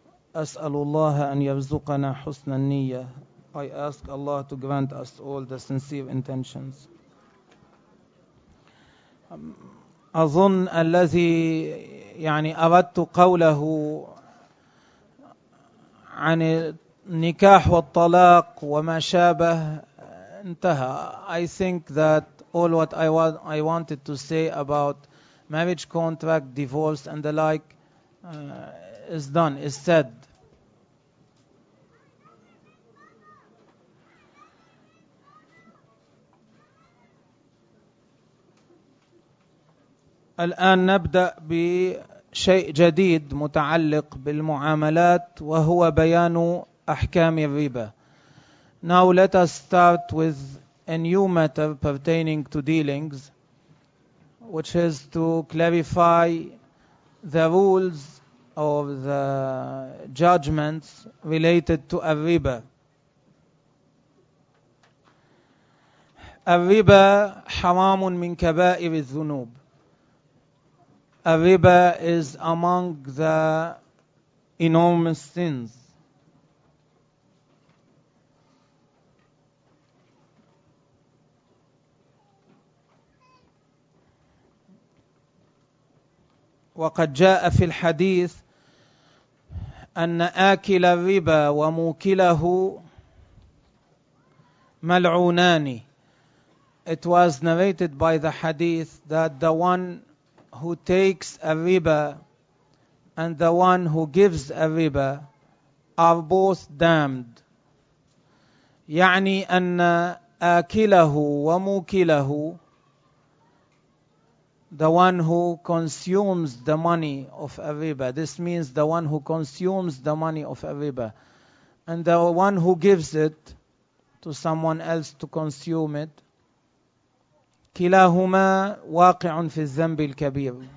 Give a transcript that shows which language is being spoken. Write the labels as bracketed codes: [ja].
[ar] أسأل الله أن يرزقنا حسن النية. [en] I ask Allah to grant us all the sincere intentions. [ar] أظن الذي يعني أردت قوله عن النكاح والطلاق وما شابه انتهى. [en] I think that all what I wanted to say about marriage contract, divorce and the like is done, is said. [ar] الآن نبدأ بشيء جديد متعلق بالمعاملات وهو بيان أحكام الربا. [en] Now let us start with a new matter pertaining to dealings, which is to clarify the rules of the judgments related to al-riba. [ar] Al-riba حرام من كبائر الذنوب. [en] Al-riba is among the enormous sins. [ar] وقد جاء في الحديث أن آكل الربا وموكله ملعونان. [en] It was narrated by the hadith that the one who takes a riba and the one who gives a riba are both damned. [ar] يعني أن آكله وموكله, [en] the one who consumes the money of a riba, this means the one who consumes the money of a riba, and the one who gives it to someone else to consume it, [ar] كلاهما واقع في الذنب الكبير.